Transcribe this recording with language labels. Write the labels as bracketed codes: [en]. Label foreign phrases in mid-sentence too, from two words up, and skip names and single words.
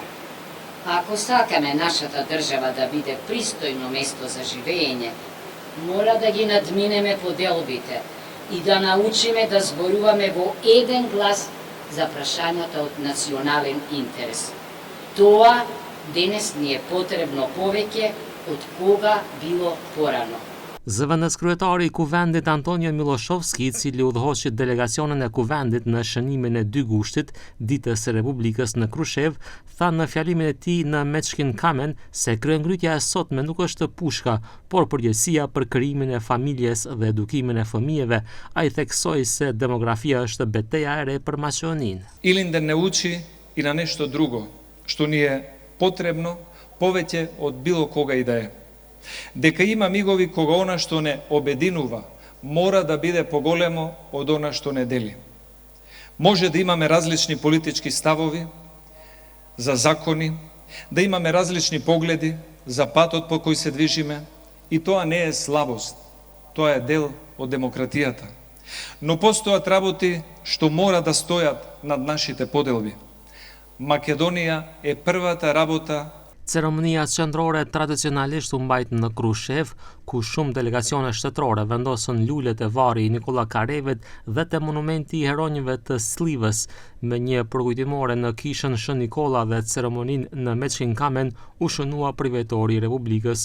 [mk] Ако сакаме нашата држава да биде пристојно место за живење, мора да ги надминеме поделбите и да научиме да зборуваме во еден глас за прашањата од национален интерес. Тоа денес ни е потребно повеќе од кога било порано. [sq] Zëvendës kryetari I kuvendit Antonio Miloshovski, I cili udhëhoqi delegacionin e kuvendit në shënimin e 2 gushtit ditës së Republikës në Krushev, tha në fjalimin e tij në Mečkin Kamen se kryengrytja e sotme nuk është pushka, por përgjegjësia për krijimin e familjes dhe edukimin e fëmijëve. Ai theksoi se demografia është betejë e re për Maqedoninë. [mk] Илинден не учи и на нешто друго, што ни е потребно повеќе од било кога и да е. Дека има мигови кога она што не обединува мора да биде поголемо од она што не дели. Може да имаме различни политички ставови за закони, да имаме различни погледи за патот по кој се движиме, и тоа не е слабост, тоа е дел од демократијата. Но постојат работи што мора да стојат над нашите поделби. Македонија е првата работа. [sq] Ceremonia qendrore tradicionalisht u mbajt në Krushev, ku shumë delegacione shtetërore vendosën lulet e varri I Nikola Karevit dhe te monumenti I heronjve të Slivës, me një përkujtimore në kishën Shën Nikola dhe ceremoninë në Mečkin Kamen u shënua përvjetori I Republikës